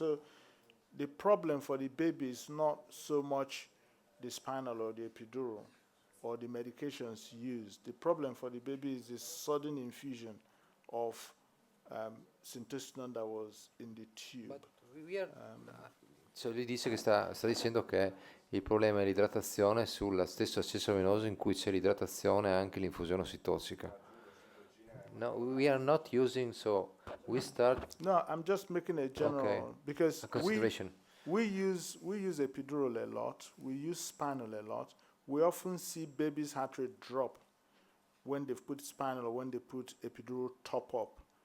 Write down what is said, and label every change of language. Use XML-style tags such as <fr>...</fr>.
<en>So the problem for the baby is not so much the spinal or the epidural or the medications used. The problem for the baby is the sudden infusion of syntocinon that was in the tube. But we are,</en> <it>cioè lui dice che sta dicendo che il problema è l'idratazione sul stesso accesso venoso in cui c'è l'idratazione e anche l'infusione ossitossica.</it> <en>No, we are not using, so we start. No, I'm just making a general, Okay. because A consideration. we use epidural a lot, we use spinal a lot. We often see babies' heart rate drop when they put spinal or when they put epidural top up.</en>